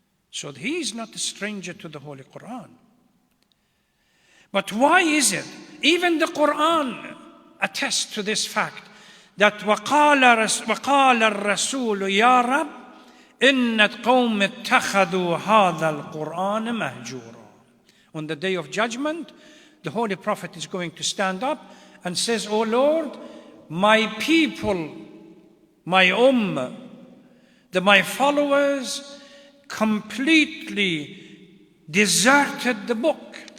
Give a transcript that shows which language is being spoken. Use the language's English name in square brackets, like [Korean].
[English] So he is not a stranger to the Holy Quran. But why is it? Even the Quran attests to this fact that [Arabic] وَقَالَ الرَّسُولُ يَا رَبِّ إن القوم اتخذوا هذا القرآن مهجورا. [English] On the day of judgment, the Holy Prophet is going to stand up and says, "O Lord, my people, my ummah, my followers completely deserted the book."